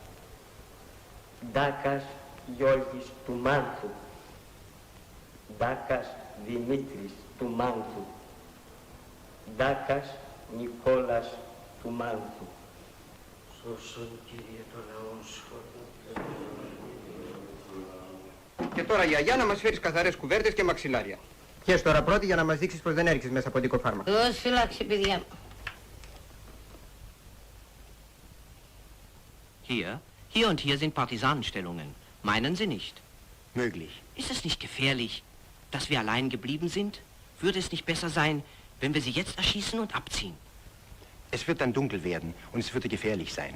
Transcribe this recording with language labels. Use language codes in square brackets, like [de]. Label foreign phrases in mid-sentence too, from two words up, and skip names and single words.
[el] Ντάκας Γιώργης του Μάνθου, Ντάκας Δημήτρης του Μάνθου, Ντάκας Νικόλας του Μάνθου. Σώσον, Κύριε, το λαό σου. Και τώρα γιαγιά να μας φέρεις καθαρές κουβέρτες και μαξιλάρια. Πιες τώρα πρώτη για να μας δείξεις πως δεν έριξες μέσα από αντικοφάρμακα. Δώσ' φυλάξει, παιδιά μου. [de] Hier und hier sind Partisanenstellungen. Meinen Sie nicht? Möglich. Ist es nicht gefährlich, dass wir allein geblieben sind? Würde es nicht besser sein, wenn wir sie jetzt erschießen und abziehen? Es wird dann dunkel werden und es würde gefährlich sein.